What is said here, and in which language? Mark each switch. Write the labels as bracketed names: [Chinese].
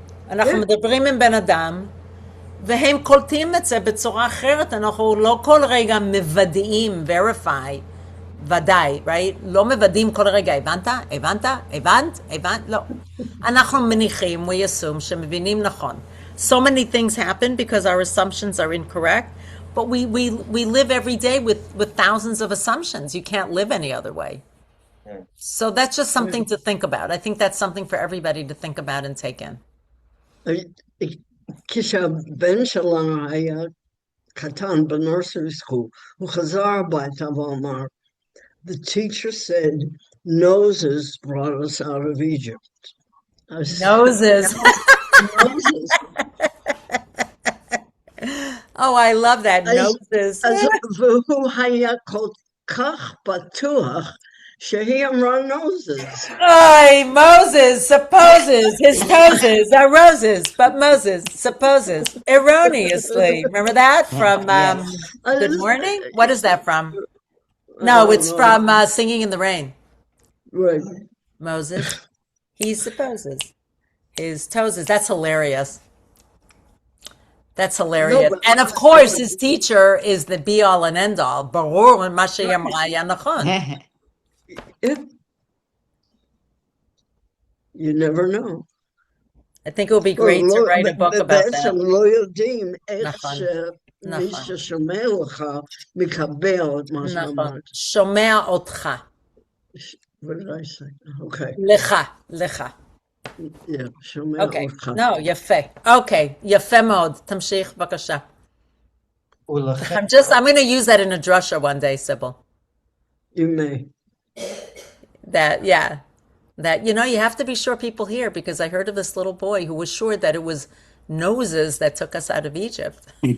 [Hebrew] אנחנו מדברים עם בן אדם, והם קולטים את זה בצורה אחרת, אנחנו לא כל רגע מוודאים, verify, ודאי, right? לא מוודאים כל רגע, הבנת? לא. אנחנו מניחים, [English] we assume, [Hebrew] שמבינים נכון. [English] So many things happen because our assumptions are incorrect, but we live every day with thousands of assumptions. You can't live any other way. So that's just something to think about. I think that's something for everybody to think about and take in. [Hebrew] כשהבן שלנו היה קטן בנורסרי סקול, הוא חזר הביתה ואמר, [English] the teacher said, noses brought us out of Egypt. Noses. Noses. Oh, I love that. Noses. [Hebrew] והוא היה כל כך בטוח שהיא אמרה noses. [English] Ay, Moses supposes his toes are roses, but Moses supposes erroneously. Remember that from Good Morning? What is that from? No, it's from Singing in the Rain. Right. Moses, he supposes his toes. That's hilarious. That's hilarious. No, And of course, his teacher is the be all and end all. Barur and Masha Yamraya Nachon. You never know. I think it would be great to write a book about that. [Hebrew] בעצם לא יודעים איך שמי ששומע לך מקבל את מה שאמרת. שומע אותך. [English] What did I say? Okay. [Hebrew] לך. Yeah, שומע אותך. No, יפה. Okay, יפה מאוד. תמשיך, בבקשה. [English] I'm going to use that in a drasha one day, Sybil. You may. That, you have to be sure people hear, because I heard of this little boy who was sure that it was noses that took us out of Egypt.